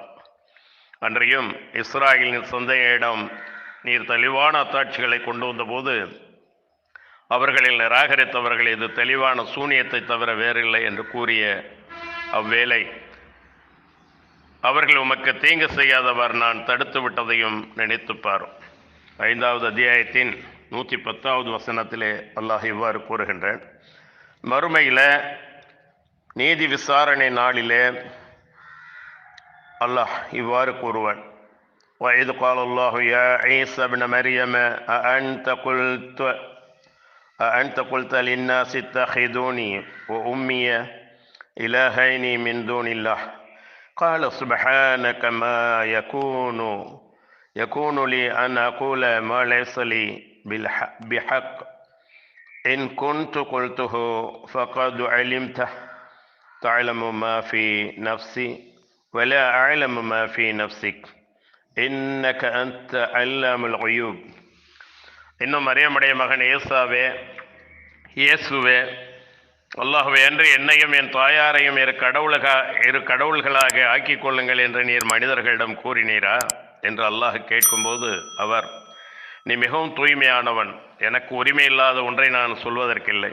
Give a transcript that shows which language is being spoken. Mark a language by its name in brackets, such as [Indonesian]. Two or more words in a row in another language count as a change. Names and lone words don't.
[Tamil] அன்றையும் இஸ்ராயேலின் சந்தையிடம் நீர் தெளிவான அத்தாட்சிகளை கொண்டு வந்தபோது அவர்களில் நிராகரித்தவர்கள் இது தெளிவான சூனியத்தை தவிர வேறில்லை என்று கூறிய அவ்வேளை அவர்கள் உமக்கு தீங்கு செய்யாதவர் நான் தடுத்து விட்டதையும் நினைத்து பாரும். 5வது அத்தியாயத்தின் 110வது வசனத்திலே அல்லாஹ் இவ்வாறு கூறுகின்றான். மறுமையில நீதி விசாரணை நாளிலே அல்லாஹ் இவ்வாறு கூறுவான். [Arabic] وَإِذْ قَالَ اللَّهُ يَا عِيسَى ابْنَ مَرْيَمَ أَأَنْتَ قُلْتَ لِلنَّاسِ اتَّخِذُونِي وَأُمِّيَ إِلَٰهَيْنِ مِنْ دُونِ اللَّهِ قَالَ سُبْحَانَكَ مَا يَكُونُ لِي أَنْ أَقُولَ مَا لَيْسَ لِي بِحَقٍّ إن كنت قلته فقد علمته تعلم ما في نفسي ولا أعلم ما في نفسك إنك أنت علام الغيوب. [Tamil] இன்னும் மரியமுடைய மகன் இயேசுவே, அல்லாஹ்வே, என்று என்னையும் என் தாயாரையும் இரு கடவுள்களாக ஆக்கிக் கொள்ளுங்கள் என்று நீர் மனிதர்களிடம் கூறினீரா என்று அல்லாஹ் கேட்கும்போது அவர், நீ மிகவும் தூய்மையானவன், எனக்கு உரிமை இல்லாத ஒன்றை நான் சொல்வதற்கில்லை.